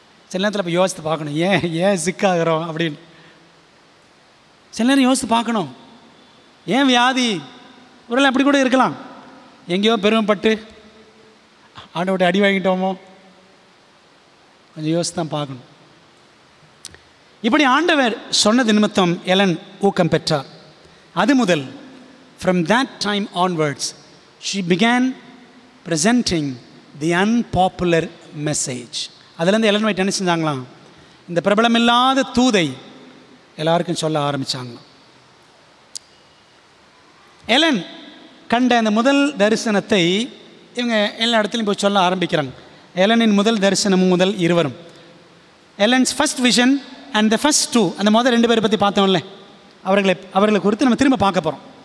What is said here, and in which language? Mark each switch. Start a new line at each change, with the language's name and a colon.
Tamil: சில நேரத்தில் இப்போ யோசித்து பார்க்கணும், ஏன் சிக்காகிறோம் அப்படின்னு. சில நேரம் யோசித்து பார்க்கணும், ஏன் வியாதி? ஒரு அப்படி கூட இருக்கலாம், எங்கேயோ பெருமைப்பட்டு ஆண்டவர்கிட்ட அடி வாங்கிட்டோமோ, கொஞ்சம் யோசித்து தான் பார்க்கணும். இப்படி ஆண்டவர் சொன்னது நிமித்தம் எலன் ஊக்கம் பெற்றார். அது முதல்
English: from that time onwards she began presenting the unpopular message.
Tamil: அதுலேருந்து எலன் ஒயிட் என்ன செஞ்சாங்களாம்? இந்த பிரபலமில்லாத தூதை எல்லாருக்கும் சொல்ல ஆரம்பித்தாங்களாம். எலன் கண்ட அந்த முதல் தரிசனத்தை இவங்க எல்லா இடத்துலையும் போய் சொல்ல ஆரம்பிக்கிறாங்க. எலனின் முதல் தரிசனமும் முதல் இருவரும்,
English: Ellen's first vision and the first two,
Tamil: அந்த முதல் 2 பேரை பற்றி பார்த்தோம்ல, அவர்களை குறித்து நம்ம திரும்ப பார்க்க போகிறோம்.